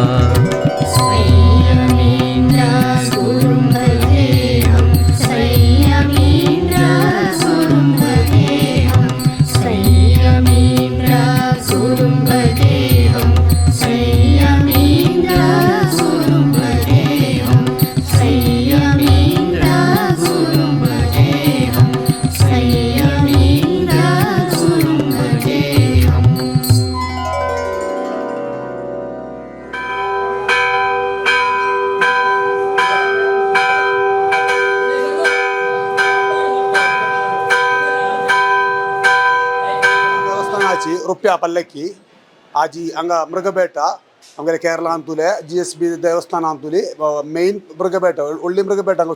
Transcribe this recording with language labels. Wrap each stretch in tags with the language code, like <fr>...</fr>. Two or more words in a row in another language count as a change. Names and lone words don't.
<sa>ಸಂಯಮೀಂದ್ರ ಗುರುಂ ಭಜೇಹಂ ಸಂಯಮೀಂದ್ರ ಗುರುಂ ಭಜೇಹಂ ಸಂಯಮೀಂದ್ರ ಗುರುಂ ಭಜೇಹಂ ಸಂಯಮೀಂದ್ರ ಗುರುಂ ಭಜೇಹಂ ಸಂಯಮೀಂದ್ರ ಗುರುಂ ಭಜೇಹಂ ಸಂಯಮೀಂದ್ರ ಗುರುಂ ಭಜೇಹಂ.</sa> <kok>देवस्थानाची रुपया पल्लक्की आजी हांगा मृगबेट आमगेले केरला अंतुले GSB देवस्थान अंतुली मेन मृगबेट व्हडली मृगबेट हांगा</kok>